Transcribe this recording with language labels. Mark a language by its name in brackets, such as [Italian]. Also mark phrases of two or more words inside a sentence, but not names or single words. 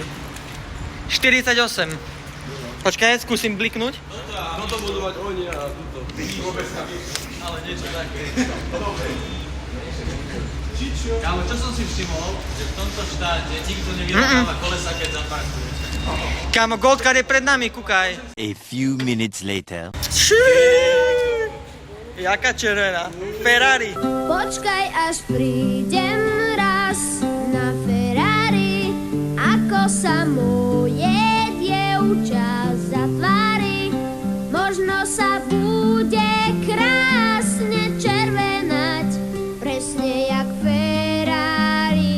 [Slovak] 48. Počkaj, skúsim bliknúť. No to budú mať oni a tuto. Ale niečo také. Kámo, čo som si všimol, že v tomto štáte nikto nevyrábáva kolesa, keď zaparkuje. Kámo, Gold Car je pred nami, kúkaj. [English] A few minutes later. [Slovak] Jaká červená. Ferrari. Počkaj, až prídem raz na Ferrari, ako sa moje dievča zatvári. Možno sa bude krásne červenať, presne jak Ferrari.